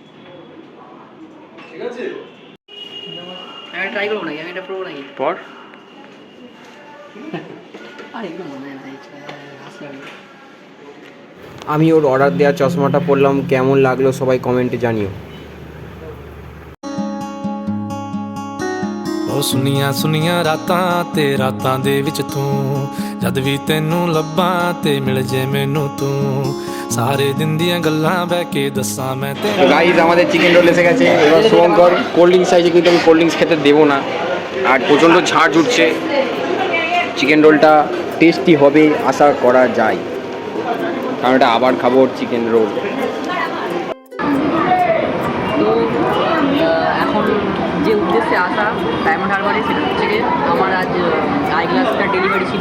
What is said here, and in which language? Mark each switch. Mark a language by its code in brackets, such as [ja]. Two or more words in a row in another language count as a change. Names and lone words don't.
[bn] ট্রাই করবো নাকি? আমি এটা প্রো নাকি? পর আমি ওর অর্ডার দেওয়া চশমাটা পরলাম, কেমন লাগলো সবাই কমেন্টে জানিও। [pa] ਉਹ ਸੁਨੀਆਂ ਸੁਨੀਆਂ ਰਾਤਾਂ ਤੇ ਰਾਤਾਂ ਦੇ ਵਿੱਚ ਤੂੰ ਜਦ ਵੀ ਤੈਨੂੰ ਲੱਭਾਂ ਤੇ ਮਿਲ ਜੇ ਮੈਨੂੰ ਤੂੰ ਸਾਰੇ ਦਿਨ ਦੀਆਂ ਗੱਲਾਂ ਬਹਿ ਕੇ ਦੱਸਾਂ ਮੈਂ ਤੇ [bn] গাইস আমাদের [en] chicken roll [bn] এসে গেছে। এবার শুভঙ্কর [en] cold drinks [bn] চাইছে, কিন্তু আমি [en] cold drinks [bn] খেতে দেবো না, আর প্রচণ্ড ঝাঁঝ উঠছে। চিকেন রোলটা টেস্টি হবে আশা করা যায়, কারণ এটা আবার খাবো [en] chicken roll. [bn] তো এখন যে উদ্দেশ্যে আসা ডায়মন্ড হারবারে, সেটা হচ্ছে গিয়ে আমার আজ আই গ্লাসটার ডেলিভারি ছিল।